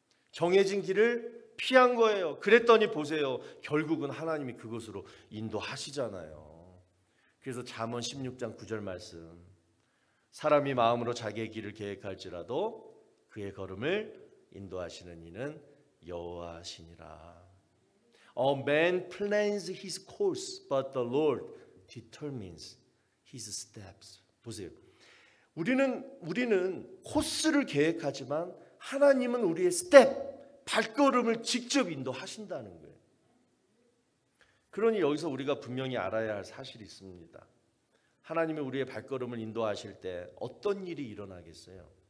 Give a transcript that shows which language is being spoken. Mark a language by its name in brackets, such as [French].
[Korean] 정해진 길을 피한 거예요. 그랬더니 보세요. 결국은 하나님이 그것으로 인도하시잖아요. 그래서 잠언 16장 9절 말씀, 사람이 마음으로 자기의 길을 계획할지라도 그의 걸음을 인도하시는 이는 여호와시니라. [English] A man plans his course, but the Lord determines his steps. [Korean] 보세요. 우리는 코스를 계획하지만 하나님은 우리의 스텝, 발걸음을 직접 인도하신다는 거예요. 그러니 여기서 우리가 분명히 알아야 할 사실이 있습니다. 하나님이 우리의 발걸음을 인도하실 때 어떤 일이 일어나겠어요?